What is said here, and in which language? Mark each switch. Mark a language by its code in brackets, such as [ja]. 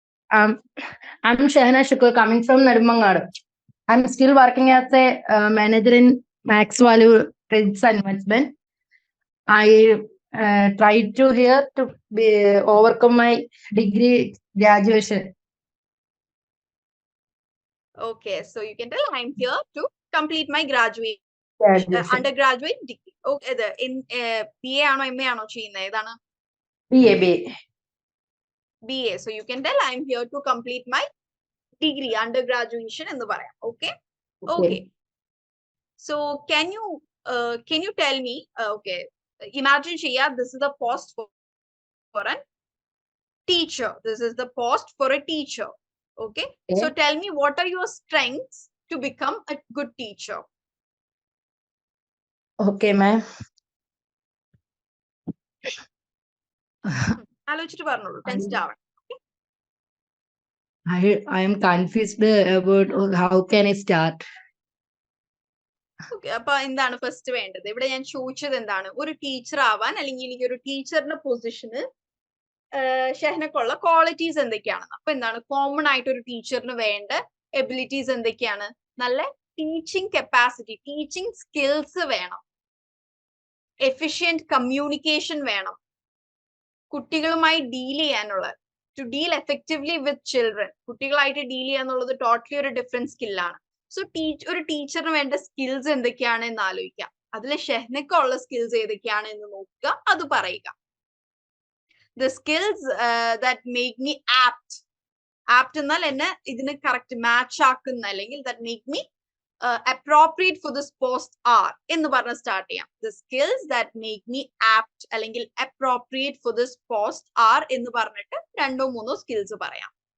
[en] I'm Shehna Shukur coming from Nedumangad. I'm still working as a manager in Max Value Trades and Investment. I try to here to be overcome my degree graduation. Okay. So you can tell I'm here to complete my graduation. Undergraduate degree. Okay. [ml] In BA ആണോ MA ആണോ ചെയ്യുന്നത്? ഏതാണ്? [en] BA. BA. So you can tell I'm here to complete my degree, undergraduation [ml] എന്ന് പറയാം. [en] Okay. Okay. So can you tell me? Okay. Imagine Shia, this is the post for a teacher. This is the post for a teacher. Okay. So tell me, what are your strengths to become a good teacher? Okay, ma'am. [ml] ആലോചിച്ചിട്ട് പറഞ്ഞോളൂ. Tensed ആവണം. [en] I am confused about how can I start. [ml] Okay. അപ്പൊ എന്താണ് first വേണ്ടത്? ഇവിടെ ഞാൻ ചോദിച്ചത് എന്താണ്? ഒരു ടീച്ചർ ആവാൻ അല്ലെങ്കിൽ എനിക്ക് ഒരു ടീച്ചറിന്റെ പൊസിഷന് ഷെഹ്നക്കുള്ള ക്വാളിറ്റീസ് എന്തൊക്കെയാണ്? അപ്പൊ എന്താണ് കോമൺ ആയിട്ട് ഒരു ടീച്ചറിന് വേണ്ട എബിലിറ്റീസ് എന്തൊക്കെയാണ്? നല്ല ടീച്ചിങ് കപ്പാസിറ്റി, ടീച്ചിങ് സ്കിൽസ് വേണം, എഫിഷ്യന്റ് കമ്മ്യൂണിക്കേഷൻ വേണം, കുട്ടികളുമായി ഡീൽ ചെയ്യാനുള്ള, [en] to deal effectively with children, [ml] കുട്ടികളായിട്ട് ഡീൽ ചെയ്യാന്നുള്ളത് ടോട്ടലി ഒരു ഡിഫറെന്റ് സ്കില്ലാണ്. സോ ഒരു ടീച്ചറിന് വേണ്ട സ്കിൽസ് എന്തൊക്കെയാണ് എന്ന് ആലോചിക്കാം. അതിൽ ഷെഹ്നക്കുള്ള സ്കിൽസ് ഏതൊക്കെയാണ് എന്ന് നോക്കുക, അത് പറയുക. [en] The skills that make me apt [ml] എന്നാൽ എന്നെ ഇതിന് [en] correct match [ml] ആക്കുന്ന, അല്ലെങ്കിൽ [en] that make me appropriate for this post are [ml] എന്ന് പറഞ്ഞ് സ്റ്റാർട്ട് ചെയ്യാം. [en] The skills that make me apt [ml] അല്ലെങ്കിൽ [en] appropriate for this post are [ml] എന്ന് പറഞ്ഞിട്ട് 2-3 സ്കിൽസ് പറയാം.